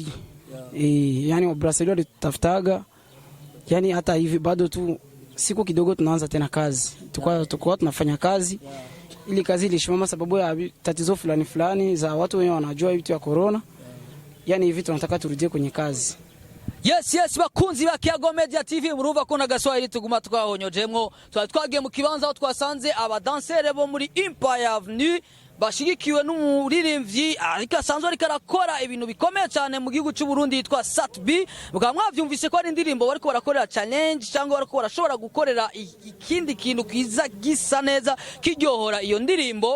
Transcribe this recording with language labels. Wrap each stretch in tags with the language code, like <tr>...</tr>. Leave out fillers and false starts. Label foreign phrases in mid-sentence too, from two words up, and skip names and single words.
<sw>Yani wa brasserie walitafutaga. Yani hata hivi bado tu siku kidogo tunaanza tena kazi. Tukua tunafanya kazi. Ili kazi ilishimama sababu ya tatizo fulani za watu wenyewe wanajua vitu ya corona. Yani hivi tunataka turudie kwenye kazi.</sw> <rn>Yes bakunzi ba Kiyago Media TV muruva kona gaswahili tuguma twahonyojemwo twagiye mu kibanza aho twasanze aba danceur bo muri Empire Avenue bashigikiwe n'umuririmbyi ariko asanzwe ariko arakora ibintu bikomeye cyane mu gihugu cy'u Burundi yitwa Satbi. Mugabo mwavyumvise ko ari indirimbo bariko barakorera challenge cyangwa bariko barashobora gukorera ikindi kintu kiza gisa neza kiryohora iyo ndirimbo.</rn>